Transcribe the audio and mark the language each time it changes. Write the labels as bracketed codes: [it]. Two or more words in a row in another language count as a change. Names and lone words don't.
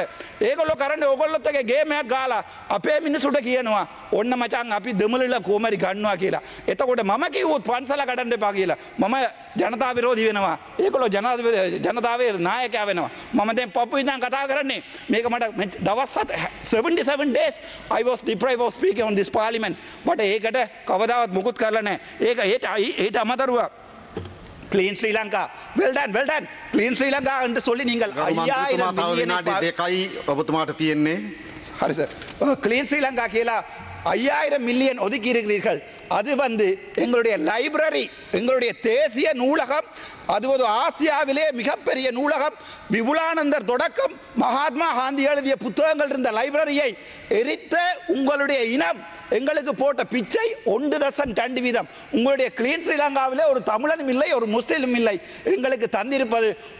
[si] ඒගොල්ලෝ කරන්නේ ඕගොල්ලොත් එක ගේම් එකක් ගාලා අපේ මිනිසුන්ට කියනවා ඔන්න මචං අපි දෙමළලා කොමරි ගන්නවා කියලා. එතකොට මම කිව්වොත් පන්සල කඩන්න එපා කියලා. මම ජනතා විරෝධී වෙනවා. ඒගොල්ලෝ ජනතාවේ නායකයා වෙනවා. මම දැන් පපු ඉඳන් කතා කරන්නේ මේක මට දවස් 77 [en] days I was deprived of speaking on this parliament. [si] මට ඒකට කවදාවත් මුකුත් කරලා නැහැ. ඒක ඒට අමතරව Clean Sri Lanka. [en] Well done. [ta] Clean Sri Lanka என்று சொல்லி நீங்கள் 5000 மில்லியன் [si] දෙකයි ඔබතුමාට තියෙන්නේ. හරි සර්. Clean Sri Lanka කියලා 5000 [ta] மில்லியன் ஒதுக்கி இருக்கிறீர்கள். அது எங்களுடைய லைப்ரரி எங்களுடைய தேசிய நூலகம் அது ஆசியாவிலே மிகப்பெரிய நூலகம் விபுலானந்தர் தொடக்கம் மகாத்மா காந்தி எழுதிய புத்தகங்கள் இருந்த லைப்ரரியை எரித்த உங்களுடைய இனம் எங்களுக்கு போட்ட பிச்சை 1.2% உங்களுடைய கிளீன் ஸ்ரீலங்காவிலே ஒரு தமிழனும் இல்லை ஒரு முஸ்லிமும் இல்லை எங்களுக்கு தந்திருப்பது